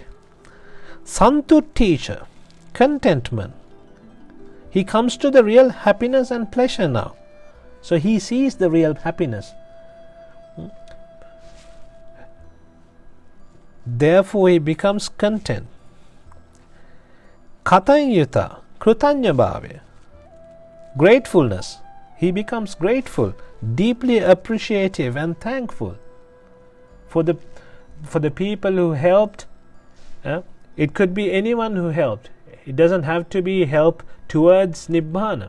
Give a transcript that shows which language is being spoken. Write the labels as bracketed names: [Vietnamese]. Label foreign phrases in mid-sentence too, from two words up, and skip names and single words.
[English] Santutticha. Contentment. He comes to the real happiness and pleasure now. So he sees the real happiness. Therefore he becomes content. [Pali] Kathapunnatha, krutanya bhave. [English] Gratefulness. He becomes grateful, deeply appreciative and thankful for the people who helped. It could be anyone who helped. It doesn't have to be help towards Nibbhana.